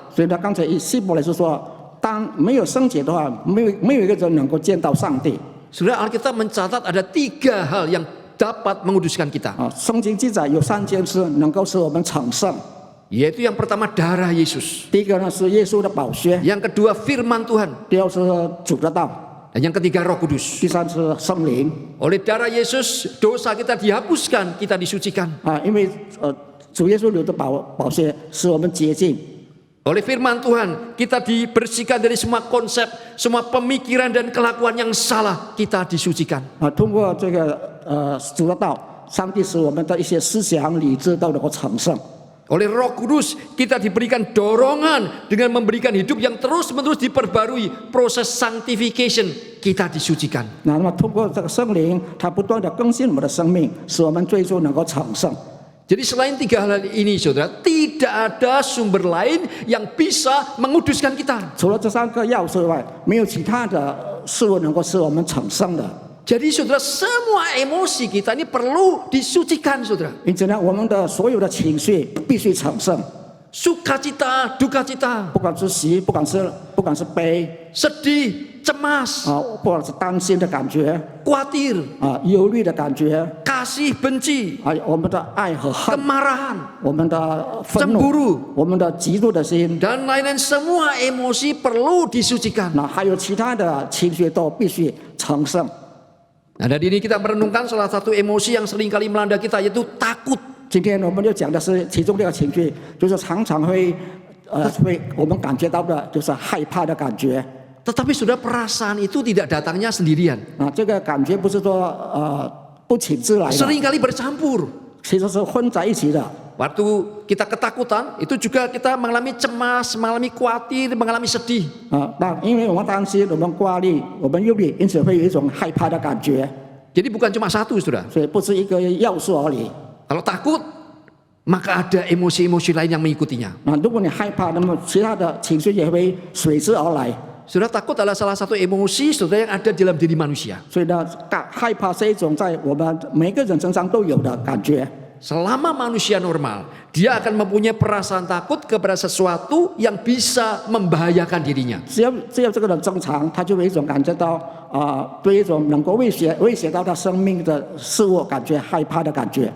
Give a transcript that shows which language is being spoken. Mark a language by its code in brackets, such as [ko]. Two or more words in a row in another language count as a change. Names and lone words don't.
[zh] 所以呢，刚才希伯来是说，当没有圣洁的话，没有一个人能够见到上帝。 [id] Saudara, Alkitab mencatat ada 3 hal yang dapat menguduskan kita. [zh] 圣经记载有3件事能够使我们成圣。 [id] Yaitu yang pertama darah Yesus. [zh] 第一个呢是耶稣的宝血， [id] Yang kedua firman Tuhan. [zh] 第二是主的道， [id] Dan yang ketiga Roh Kudus. [zh] 第三是圣灵 [id] Oleh darah Yesus dosa kita dihapuskan, kita disucikan. [zh] 因为主耶稣流的宝血使我们洁净。 [id] Oleh firman Tuhan kita dibersihkan dari semua konsep, semua pemikiran dan kelakuan yang salah, kita disucikan. [zh] 通过这个主的道，上帝使我们的一些思想、理智都能够成圣。 [id] Oleh Roh Kudus kita diberikan dorongan dengan memberikan hidup yang terus-menerus diperbarui, proses sanctification, kita disucikan. [zh] 那么通过这个圣灵，它不断的更新我们的生命，使我们最终能够成圣。 [id] Jadi selain tiga hal ini saudara, tidak ada sumber lain yang bisa menguduskan kita. [zh] 除了这3个要素外，没有其他的事物能够使我们成圣的。 [id] Jadi saudara, semua emosi kita ini perlu disucikan saudara. [zh] 因此呢，我们的所有的情绪必须成圣， [id] Sukacita, dukacita, [zh] 不管是喜，不管是悲 [id] sedih, cemas, [zh] 不管是担心的感觉 [id] khawatir, [zh] 忧虑的感觉 [id] kasih, benci, [zh] 我们的爱和恨， [id] kemarahan, [zh] 我们的愤怒， [id] cemburu, [zh] 我们的嫉妒的心， [id] dan lain-lain semua emosi perlu disucikan. [zh] 那还有其他的情绪都必须成圣。 [id] Nah, dari ini kita merenungkan salah satu emosi yang seringkali melanda kita, yaitu takut. [zh] 今天我们就讲的是其中这个情绪，就是常常会我们感觉到的就是害怕的感觉。 [id] Tetapi sudah perasaan itu tidak datangnya sendirian. [zh] 这个感觉不是说不请自来的， [id] Seringkali bercampur. [zh] 其实是混在一起的。 [id] Waktu kita ketakutan, itu juga kita mengalami cemas, mengalami khawatir, mengalami sedih. [zh] 那因为我们担心，我们挂虑，我们忧虑，因此会有一种害怕的感觉。 [id] Jadi bukan cuma satu, saudara. [zh] 所以不是一个要素而已。 [id] Kalau takut, maka ada emosi-emosi lain yang mengikutinya. [zh] 如果你害怕，那么其他的情绪也会随之而来。 [id] Saudara, takut adalah salah satu emosi saudara yang ada dalam diri manusia. [zh] 所以呢，害怕是一种在我们每个人身上都有的感觉。 [id] Selama manusia normal, dia akan mempunyai perasaan takut kepada sesuatu yang bisa membahayakan dirinya. [zh] 只要这个人正常，他就有一种感觉到对一种能够威胁到他生命的事物感觉害怕的感觉。